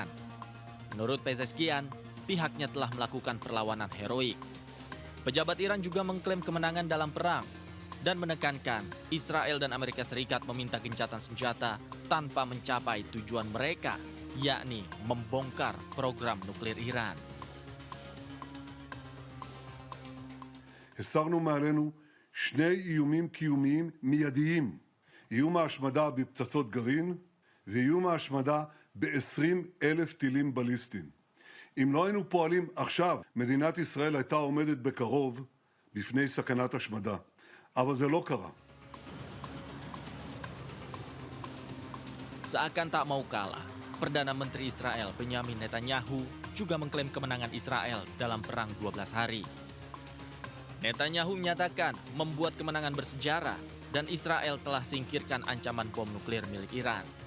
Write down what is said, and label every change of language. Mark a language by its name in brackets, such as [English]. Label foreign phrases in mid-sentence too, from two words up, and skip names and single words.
[Indonesian] Menurut Pezeshkian, pihaknya telah melakukan perlawanan heroik. Pejabat Iran juga mengklaim kemenangan dalam perang dan menekankan Israel dan Amerika Serikat meminta gencatan senjata tanpa mencapai tujuan mereka, yakni membongkar program nuklir Iran. [Hebrew] הסרנו מעלינו שני איומים קיומיים מיידיים, איום ההשמדה בפצצות גרעין ואיום ההשמדה ב-20,000 טילים בליסטיים. אם לא היינו פועלים עכשיו, מדינת ישראל הייתה עומדת בקרוב בפני סכנת השמדה. אבל זה לא קרה. [Indonesian] Seakan tak mau kalah, Perdana Menteri Israel Benyamin Netanyahu juga mengklaim kemenangan Israel dalam perang 12 hari. Netanyahu menyatakan membuat kemenangan bersejarah dan Israel telah singkirkan ancaman bom nuklir milik Iran.